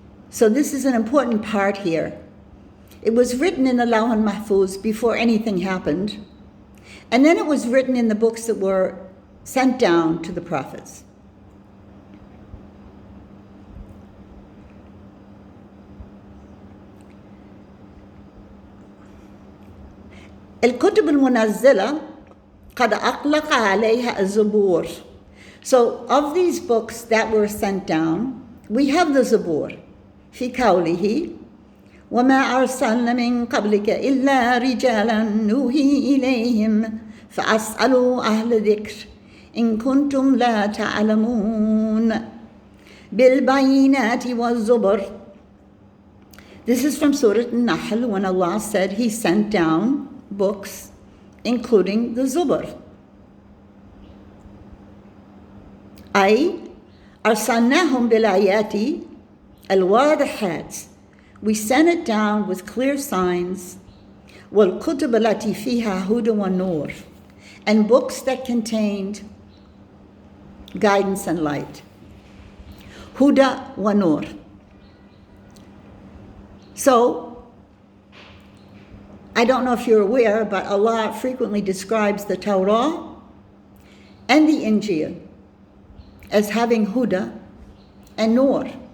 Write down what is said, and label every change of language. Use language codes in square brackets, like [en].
[en] So this is an important part here. It was written in the Lawh al-Mahfuz before anything happened, and then it was written in the books that were sent down to the prophets. [ar] الكتب المنزلة قد أطلق عليها الزبور. [en] So of these books that were sent down, we have the Zabur. [ar] في قوله وما أرسلنا من قبلك إلا رجالا نوحي إليهم فاسألوا أهل الذكر إن كنتم لا تعلمون بالبينات والزبر. [en] This is from Surah An-Nahl, when Allah said He sent down books, including the Zubur. [ar] أي أرسلناهم بالآيات الواضحات. [en] We sent it down with clear signs. [ar] والكتب التي فيها هدى ونور. [en] And books that contained guidance and light. [ar] Huda wa nur. [en] So, I don't know if you're aware, but Allah frequently describes the Torah and the Injil as having Huda and Nur.